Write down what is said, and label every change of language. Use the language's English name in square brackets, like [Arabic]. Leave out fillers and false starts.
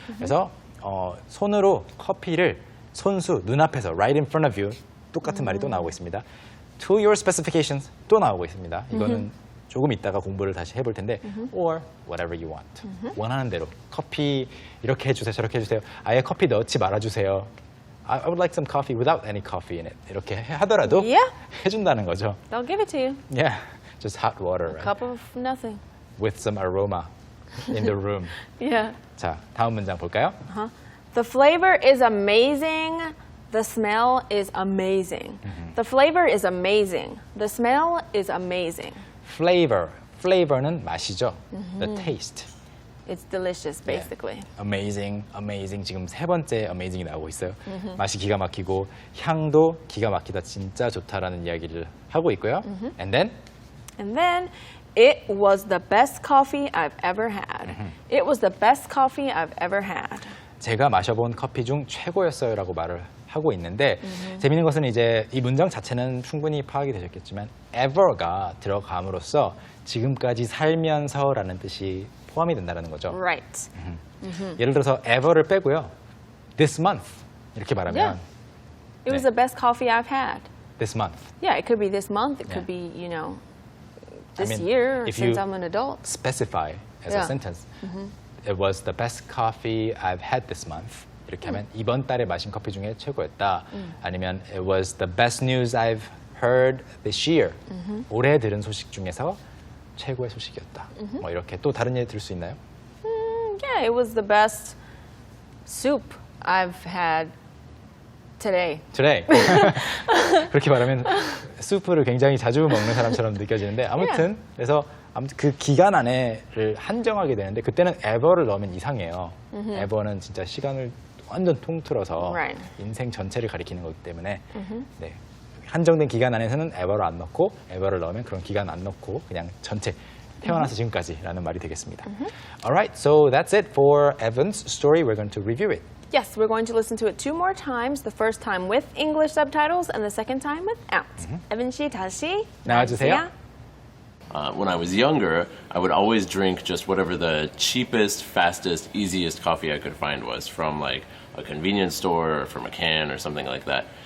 [Korean] 그래서 손으로 커피를 손수 눈앞에서 [English] right in front of you [Korean] 똑같은 말이 또 나오고 있습니다. [English] To your specifications [Korean] 또 나오고 있습니다. 이거는 조금 있다가 공부를 다시 해볼 텐데 [English] or whatever you want. [Korean] 원하는 대로 커피 이렇게 해주세요 저렇게 해주세요. 아예 커피 넣지 말아주세요. [English] I would like some coffee without any coffee in it. [Korean] 이렇게 하더라도 [English] Yeah. [Korean] 해준다는 거죠. [English] They'll give it to you. Yeah, just hot water right? Cup of nothing. with some aroma in the room. Yeah. [Korean] 자, 다음 문장 볼까요? [English] The flavor is amazing. The smell is amazing. The flavor is amazing. The smell is amazing. [Korean] Flavor, flavor는 맛이죠. [English] The taste. It's delicious, basically. Amazing, amazing. [Korean] 지금 세 번째 amazing이 나오고 있어요. 맛이 기가 막히고 향도 기가 막히다 진짜 좋다라는 이야기를 하고 있고요. [English] And then And then, it was the best coffee I've ever had. It was the best coffee I've ever had. [Korean] 제가 마셔본 커피 중 최고였어요라고 말을 하고 있는데 재밌는 것은 이제 이 문장 자체는 충분히 파악이 되셨겠지만 ever가 들어감으로써 지금까지 살면서라는 뜻이 포함이 된다는 거죠. [English] Right. [Korean] 예를 들어서 ever를 빼고요. [English] this month [Korean] 이렇게 말하면 [English] Yeah. It was [Korean] 네. [English] the best coffee I've had. this month. Yeah, it could be this month. It Yeah. could be, this mean, year if since you- I'm an adult. specify as a Yeah. sentence. It was the best coffee I've had this month. [Korean] 이렇게 하면 이번 달에 마신 커피 중에 최고였다. 아니면 [English] it was the best news I've heard this year. [Korean] 올해 들은 소식 중에서 최고의 소식이었다. 뭐 이렇게 또 다른 예를 들 수 있나요? [English] Yeah, it was the best soup I've had today. today. [Korean] 그렇게 말하면 수프를 굉장히 자주 먹는 사람처럼 느껴지는데 아무튼 그래서 아무튼 그 기간 안에를 한정하게 되는데 그때는 ever를 넣으면 이상해요. ever는 진짜 시간을 완전 통틀어서 [English] Right. [Korean] 인생 전체를 가리키는 거기 때문에 네, 한정된 기간 안에서는 ever를 안 넣고 ever를 넣으면 그런 기간 안 넣고 그냥 전체 태어나서 지금까지라는 말이 되겠습니다. [English] Alright, so that's it for Evan's story. We're going to review it. Yes, we're going to listen to it 2 more times. The first time with English subtitles and the second time without. [Korean] Evan 씨 다시 나와주세요. [English] When I was younger, I would always drink just whatever the cheapest, fastest, easiest coffee I could find was from like a convenience store or from a can or something like that.